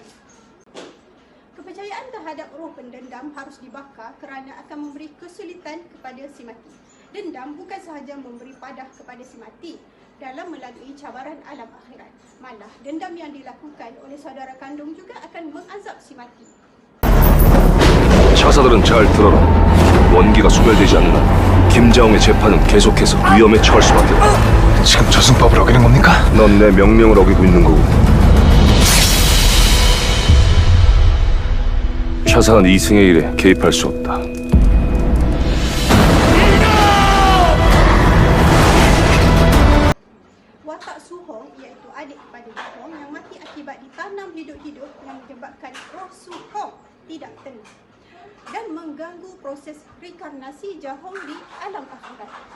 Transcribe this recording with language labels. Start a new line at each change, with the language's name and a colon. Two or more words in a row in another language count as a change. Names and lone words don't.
Malay: Kepercayaan terhadap roh pendendam harus dibakar kerana akan memberi kesulitan kepada si mati. Dendam bukan sahaja memberi padah kepada si mati dalam melalui cabaran alam akhirat. Malah, dendam yang dilakukan oleh saudara kandung juga akan mengazab si mati.
Korean: 차사들은 잘 들어라. 원기가 소멸되지 않는 한 김자홍의 재판은 계속해서 위험에 처할 수밖에 없다. 지금 저승법을 어기는 겁니까? 넌 내 명령을 어기고 있는 거고. 차사는 이승의 일에 개입할 수 없다.
Malay: Watak Suhong iaitu adik kepada Jahong yang mati akibat ditanam hidup-hidup yang menyebabkan roh Suhong tidak tenang dan mengganggu proses reinkarnasi Jahong di alam akhirat.